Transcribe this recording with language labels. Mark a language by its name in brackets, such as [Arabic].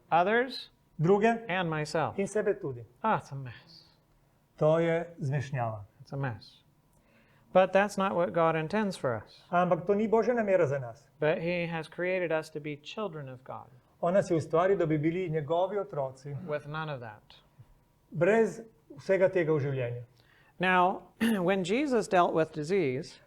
[English] others [Slovenian] druge [English] and myself. [Slovenian] in sebe tudi. [English] It's a mess. [Slovenian] To je zmešnjava. [English] It's a mess. But that's not what God intends for us. [Slovenian] Ampak to ni Božja namera za nas. [English] But He has created us to be children of God [Slovenian] On nas je ustvaril, da bi bili njegovi otroci, [English] with none of that. [Slovenian] brez vsega tega v življenju. [English] Now, when Jesus dealt with disease,